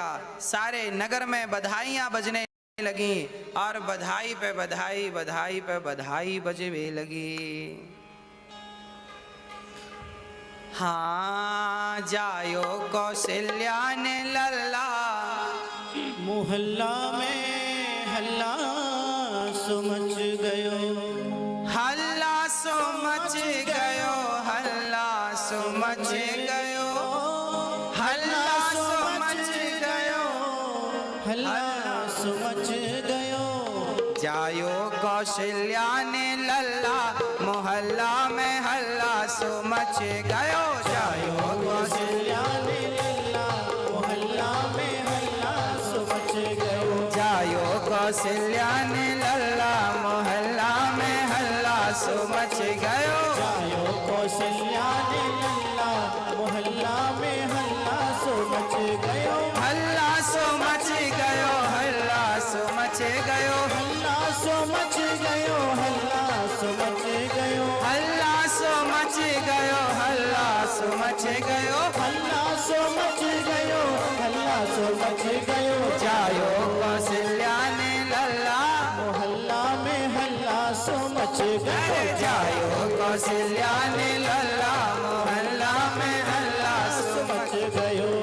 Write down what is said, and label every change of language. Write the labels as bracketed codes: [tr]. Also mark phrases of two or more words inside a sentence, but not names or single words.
[hi] सारे नगर में बधाइयां बजने लगी और बधाई पे बधाई, बधाई पे बधाई बजने लगी। [bra] हाँ जायो कौशल्या ने लल्ला, मोहल्ला में हल्ला सो मच गयो। हल्ला सो मच गयो, हल्ला सो मच गयो, हल्ला सो मच गयो, हल्ला सो मच गयो। जायो कौशल्या ने लल्ला, मोहल्ला में हल्ला सो मच गयो। जायो कौशल्या ने लल्ला, मोहल्ला में हल्ला सो मच गयो। जायो कौशल्या ने लल्ला, मोहल्ला में हल्ला सो मच गयो। जायो कौशल्या ने लल्ला, मोहल्ला में हल्ला सो मच गयो। हल्ला सो मच गयो, हल्ला सो मच गयो, हल्ला सो मच गयो, हल्ला सो मच गयो। हल्ला सो मच गयो, हल्ला सो मच गयो, हल्ला सो मच गयो, हल्ला सो मच गयो। जायो कौशल्या ने लल्ला, मोहल्ला में हल्ला सो मच गयो। जायो कौशल्या ने लल्ला, मोहल्ला में हल्ला सो मच गयो।